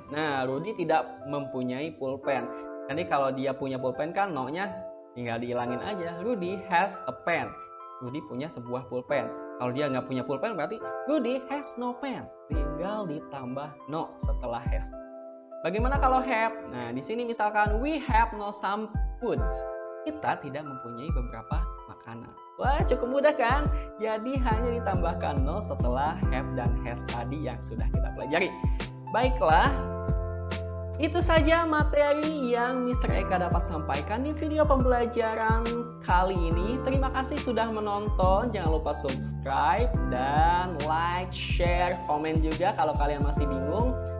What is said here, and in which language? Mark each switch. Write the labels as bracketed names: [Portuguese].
[Indonesian] Nah, Rudy tidak mempunyai pulpen. Jadi kalau dia punya pulpen kan no-nya tinggal dihilangin aja. [English] Rudy has a pen. [Indonesian] Rudy punya sebuah pulpen. Kalau dia nggak punya pulpen berarti [English] Rudy has no pen. [Indonesian] Tinggal ditambah no setelah has. Bagaimana kalau have? Nah, di sini misalkan [English] we have no some foods. [Indonesian] Kita tidak mempunyai beberapa makanan. Wah, cukup mudah kan? Jadi hanya ditambahkan no setelah have dan has tadi yang sudah kita pelajari. Baiklah, itu saja materi yang Mr. Eka dapat sampaikan di video pembelajaran kali ini. Terima kasih sudah menonton. Jangan lupa subscribe dan like, share, komen juga kalau kalian masih bingung.